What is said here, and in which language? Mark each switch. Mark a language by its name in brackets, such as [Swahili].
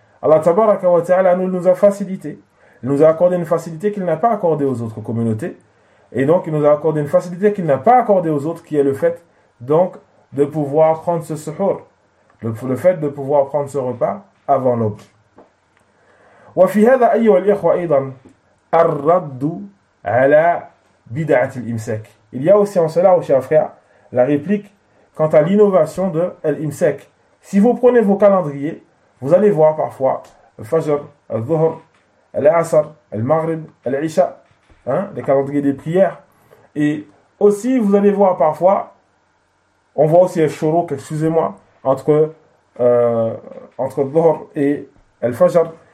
[French] Allah tabaraka wa ta'ala nous a facilité. Il nous a accordé une facilité qu'il n'a pas accordée aux autres communautés. Et donc il nous a accordé une facilité qu'il n'a pas accordée aux autres, qui est le fait donc de pouvoir prendre ce suhoor, le fait de pouvoir prendre ce repas avant l'aube. [Arabic] وفي هذا أيها الإخوة أيضا الرد على بدعة الإمساك. [French] Il y a aussi en cela, oh chers frères, la réplique quant à l'innovation de l'imsak. Si vous prenez vos calendriers, vous allez voir parfois Fajr, Dhuhr, Asr, Maghrib, Isha, les calendriers des prières. Et aussi, vous allez voir parfois, on voit aussi Shuruq, excusez-moi, entre Dhuhr et Fajr.